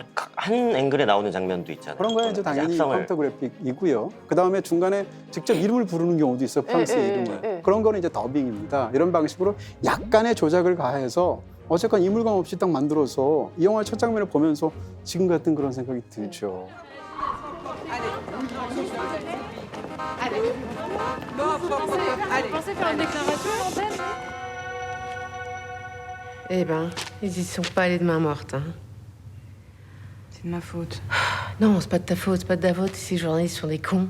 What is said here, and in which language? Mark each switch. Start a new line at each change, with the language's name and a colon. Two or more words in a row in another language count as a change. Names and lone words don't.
Korean: 한 앵글에 나오는 장면도 있잖아요. 그런 거야 이제 당연히 합성을. 컴퓨터 그래픽이고요. 그 다음에 중간에 직접 이름을 부르는 경우도 있어요. 프랑스의 이름을. 그런 거는 이제 더빙입니다. 이런 방식으로 약간의 조작을 가해서 어쨌건 이물감 없이 딱 만들어서 이 영화의 첫 장면을 보면서 지금 같은 그런 생각이 들죠.
French: Pensez faire une déclaration à l'antenne? Eh ben, ils y sont pas allés de main morte. Hein. C'est de ma faute. Non, c'est pas de ta faute, c'est pas de ta faute. Ces journalistes sont des cons.